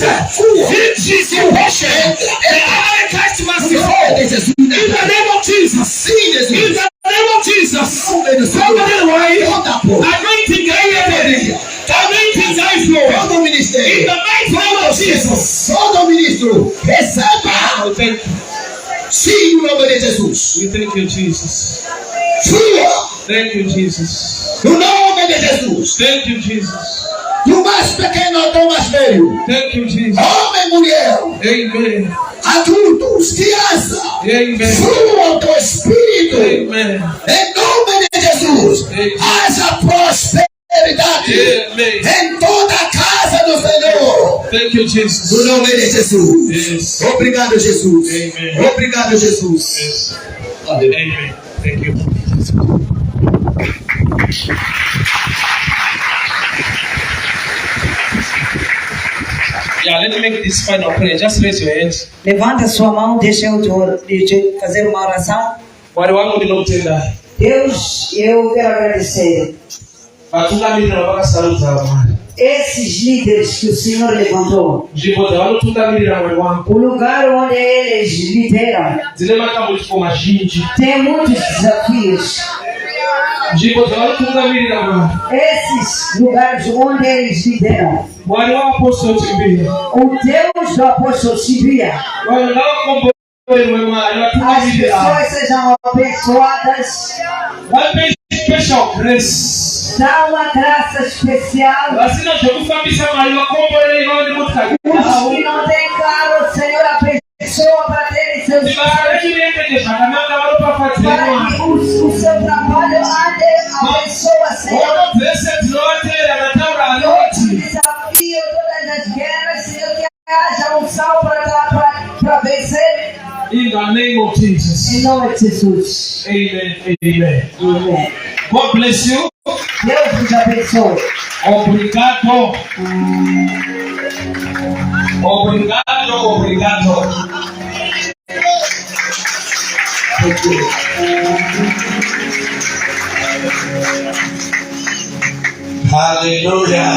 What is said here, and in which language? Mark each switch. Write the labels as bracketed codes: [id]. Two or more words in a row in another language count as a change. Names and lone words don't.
[en] Victory is your portion. The Amalekite must fall. In the name of Jesus. In the name of Jesus. Anointing in the mighty name of Jesus. [pt] Sim, no nome de Jesus. [en] We thank you, Jesus. Thank you, Jesus. [pt] No nome de Jesus. [en] Thank you, Jesus. [pt] Do mais pequeno ao do mais velho. [en] Thank you, Jesus. [pt] Homem, mulher. Amen. Adultos, criança. Amen. Flua do Espírito. Amen. Em nome de Jesus. Haja prosperidade. Amen. Em toda a casa do Senhor. [en] Thank you, Jesus. [pt] No nome de Jesus. Yes. Obrigado, Jesus. Amen. Obrigado, Jesus. [en] Yes. Amen. Thank you. Yeah, let me make this final prayer. Just raise your hands. [pt] Levanta sua mão, deixa eu te fazer uma oração. [sn] Mwari wangu ndinokutenda. [pt] Deus, eu quero agradecer. [sn] Vatungamiri navakasaudza Mwari. [pt] Esses líderes que o Senhor levantou. [sn] Nzvimbo dzavanotungamirira Mwari wangu. [pt] O lugar onde eles lideram. [sn] Dzine matambudziko mazhinji. [pt] Tem muitos desafios. [sn] Nzvimbo dzavanotungamirira Mwari. [pt] Esses lugares onde eles lideram. [sn] Mwari waapostolo Tibia. [pt] O Deus do apóstolo Tibia. As pessoas sejam abençoadas. [en] Special grace. [pt] Dá uma graça especial. Os que não têm carro, o Senhor abençoa para terem seus carros. Para que o seu trabalho ande, abençoa, Senhor. Desafio todas as guerras, Senhor, que haja um sal para vencer. [en] In the name of Jesus. [pt] Em nome de Jesus. Amen. Amen. Amen. [en] God bless you. [pt] Deus nos abençoe. Obrigado. Obrigado. Obrigado. Aleluia.